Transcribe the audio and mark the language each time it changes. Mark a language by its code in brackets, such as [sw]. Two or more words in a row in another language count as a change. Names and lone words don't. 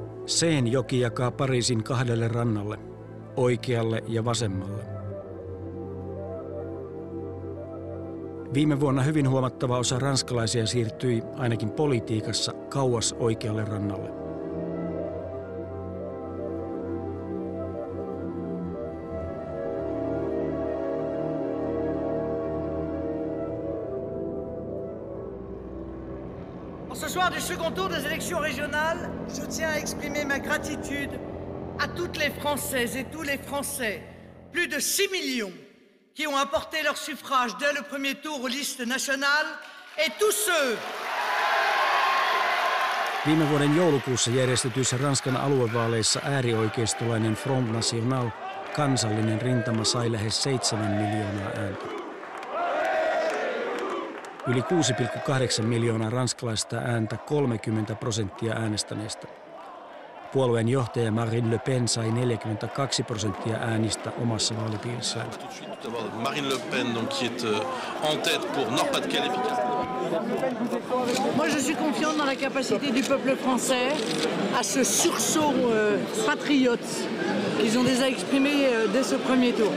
[fi] Seine-joki jakaa Pariisin kahdelle rannalle, oikealle ja vasemmalle. Viime vuonna hyvin huomattava osa ranskalaisia siirtyi ainakin politiikassa kauas oikealle rannalle. [fr] Ce soir du second tour des élections régionales, je tiens à exprimer ma gratitude à toutes les Françaises et tous les Français, plus de 6 millions, qui ont apporté leur suffrage dès le premier tour aux listes nationales, et tous ceux... [fi] Viime vuoden joulukuussa järjestetyissä Ranskan aluevaaleissa äärioikeistolainen Front National, kansallinen rintama, sai lähes 7 miljoonaa ääntä. Yli 6,8 miljoonaa ranskalaista ääntä, 30% äänestäneistä. Puolueen johtaja Marine Le Pen sai 42% äänistä omassa vaalipiirissään. [fr] Marine Le Pen, donc, qui est en tête pour Nord-Pas-de-Calais. Moi, je suis confiante dans la capacité du peuple français à ce sursaut patriote qu'ils ont déjà exprimé dès ce premier tour.